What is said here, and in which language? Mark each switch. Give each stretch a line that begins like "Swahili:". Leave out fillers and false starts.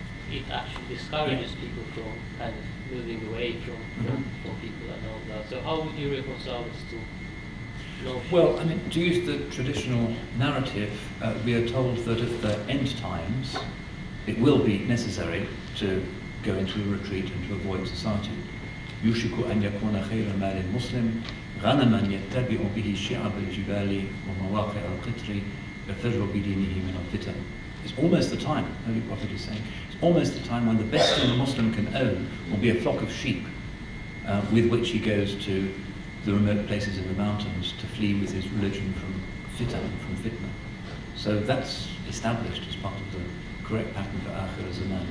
English: It actually discourages people from kind of moving away from people and all that. So how would you reconcile these two notions? Well, I mean, to use the traditional narrative, we are told that at the end times, it will be necessary to go into a retreat and to avoid society.
Arabic: يوشك أن يكون خير مال المسلم غنما يتبع به شعب الجبال ومواقع القطر يفر بدينه من الفتن.
English: It's almost the time, Holy Prophet is saying, it's almost the time when the best thing a Muslim can own will be a flock of sheep with which he goes to the remote places in the mountains to flee with his religion from fitan, from fitna. So that's established as part of the correct pattern for Akhir Zaman.